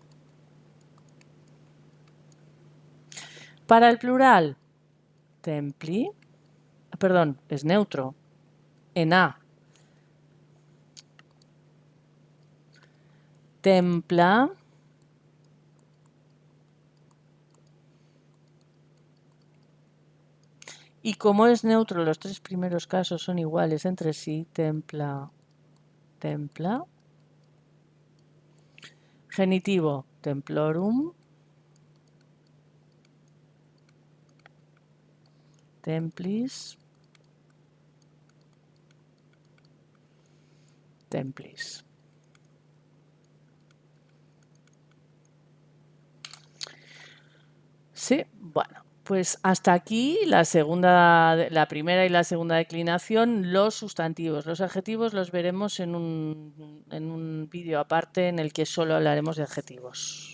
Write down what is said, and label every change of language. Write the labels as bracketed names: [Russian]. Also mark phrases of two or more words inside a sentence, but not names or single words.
[Spanish] Para el plural, templi, perdón, es neutro, en a. Templa, y como es neutro, los tres primeros casos son iguales entre sí, [Latin] templa, templa. [Spanish] Genitivo, [Latin] templorum, templis, templis. [Spanish] Sí, bueno, pues hasta aquí la primera y la segunda declinación, los sustantivos. Los adjetivos los veremos en un vídeo aparte en el que solo hablaremos de adjetivos.